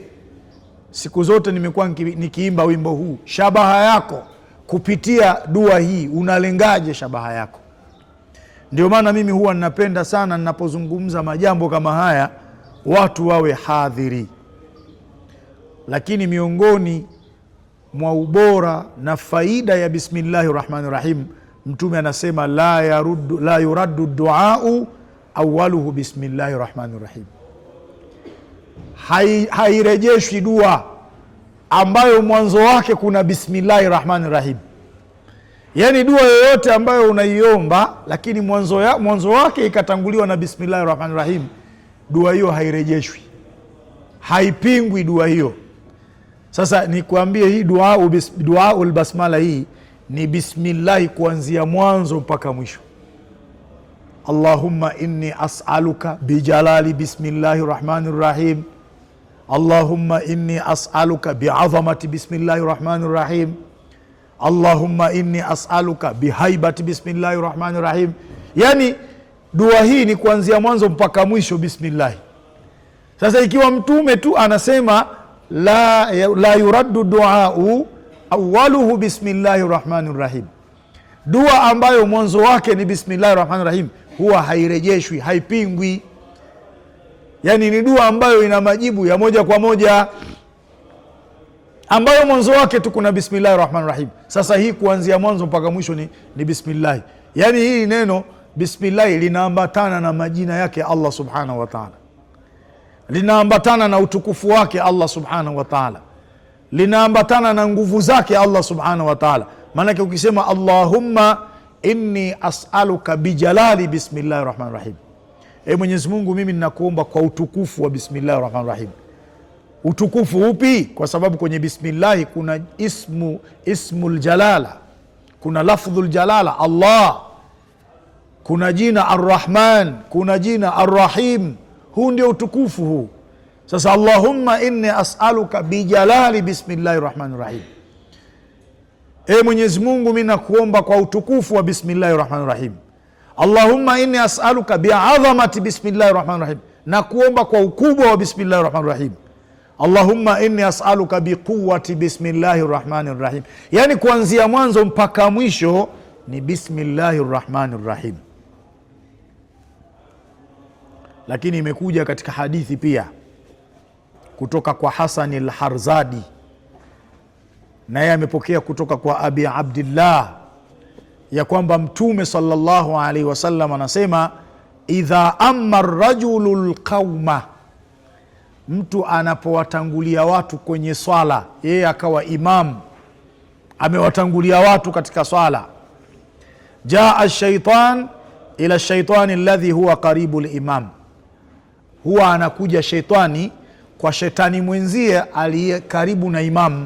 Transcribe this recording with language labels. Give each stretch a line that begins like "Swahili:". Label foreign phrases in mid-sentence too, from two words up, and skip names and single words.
Swahili: Siku zote nimekuwa nikiimba wimbo huu, shabaha yako kupitia dua hii unalengaje shabaha yako? Ndio maana mimi huwa ninapenda sana ninapozungumza majambo kama haya watu wawe hadhiri. Lakini miongoni mwa ubora na faida ya
Arabic: بسم الله الرحمن الرحيم,
Swahili: Mtume anasema
Arabic: لا يرد دعاء أوله بسم الله الرحمن الرحيم.
Swahili: Hairejeshwi dua ambayo mwanzo wake kuna
Arabic: بسم الله الرحمن الرحيم.
Swahili: Yani dua yoyote ambayo unaiomba lakini mwanzo wake ikatanguliwa na
Arabic: بسم الله الرحمن الرحيم,
Swahili: dua hiyo hairejeshwi, haipingwi dua hiyo. Sasa nikuambie hii
Arabic: دعاء البسملة
Swahili: hii ni bismillahi kuanzia mwanzo mpaka mwisho.
Arabic: اللهم إني أسألك بجلال بسم الله الرحمن الرحيم. اللهم إني أسألك بعظمة بسم الله الرحمن الرحيم. اللهم إني أسألك بهيبة بسم الله الرحمن الرحيم.
Swahili: Yani dua hii ni kuanzia mwanzo mpaka mwisho bismillah. Sasa ikiwa Mtume tu anasema
Arabic: لا يرد دعاء أوله بسم الله الرحمن الرحيم,
Swahili: dua ambayo mwanzo wake ni
Arabic: بسم الله الرحمن الرحيم
Swahili: huwa hairejeshwi, haipingwi. Yani ni dua ambayo ina majibu ya moja kwa moja, ambayo mwanzo wake tu kuna
Arabic: بسم الله الرحمن الرحيم.
Swahili: Sasa hii kuanzia mwanzo mpaka mwisho ni bismillah. Yani hii neno bismillah linaambatana na majina yake
Arabic: الله سبحانه وتعالى,
Swahili: linaambatana na utukufu wake
Arabic: الله سبحانه وتعالى,
Swahili: linaambatana na nguvu zake
Arabic: الله سبحانه وتعالى.
Swahili: Maanake ukisema
Arabic: اللهم إني أسألك بجلال بسم الله الرحمن الرحيم,
Swahili: Mwenyezi Mungu mimi ninakuomba kwa utukufu wa
Arabic: بسم الله الرحمن الرحيم.
Swahili: Utukufu upi? Kwa sababu kwenye bismillahi kuna
Arabic: اسم الجلالة,
Swahili: kuna
Arabic: لفظ الجلالة الله,
Swahili: kuna jina Arrahman, kuna jina Arrahim. Huu ndio utukufu huu. Sasa
Arabic: اللهم إني أسألك بجلال بسم الله الرحمن الرحيم,
Swahili: Mwenyezi Mungu mimi nakuomba kwa utukufu wa
Arabic: بسم الله الرحمن الرحيم. اللهم إني أسألك بعظمة بسم الله الرحمن الرحيم,
Swahili: nakuomba kwa ukubwa wa
Arabic: بسم الله الرحمن الرحيم. اللهم إني أسألك بقوة بسم الله الرحمن الرحيم.
Swahili: Yani kuanzia mwanzo mpaka mwisho ni
Arabic: بسم الله الرحمن الرحيم.
Swahili: Lakini imekuja katika hadithi pia kutoka kwa Hasan al-Harzadi, na yeye amepokea kutoka kwa Abi Abdillah ya kwamba Mtume
Arabic: صلى الله عليه وسلم
Swahili: anasema,
Arabic: إذا أم الرجل القوم,
Swahili: mtu anapowatangulia watu kwenye swala, yeye akawa imam, amewatangulia watu katika swala,
Arabic: جاء الشيطان إلى الشيطان الذي هو قريب الإمام,
Swahili: huwa anakuja shetani kwa shetani mwenzie aliye karibu na imamu.